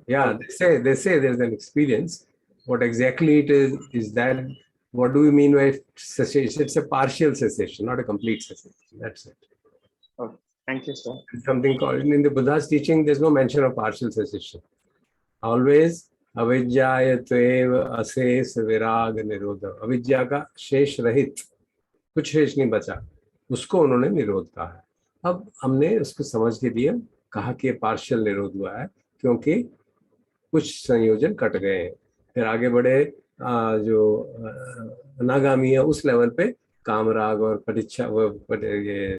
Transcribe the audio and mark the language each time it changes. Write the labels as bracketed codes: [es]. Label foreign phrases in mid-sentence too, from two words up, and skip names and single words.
[en] Yeah, they say there's an experience. What exactly it is that? What do we mean by cessation? It's a partial cessation, not a complete cessation. That's it. Okay, thank you, sir. It's something called, in the Buddha's teaching, there's no mention of partial cessation. [pi] Always avidyayatve ases virag nirodha. [hi] Avidya का शेष रहित, कुछ शेष नहीं बचा, उसको उन्होंने निरोध कहा है। अब हमने उसको समझ के लिए कहा कि पार्शियल निरोध हुआ है, क्योंकि कुछ संयोजन कट गए हैं। फिर आगे बढ़े जो अनागामी है, उस लेवल पे कामराग और परीक्षा, ये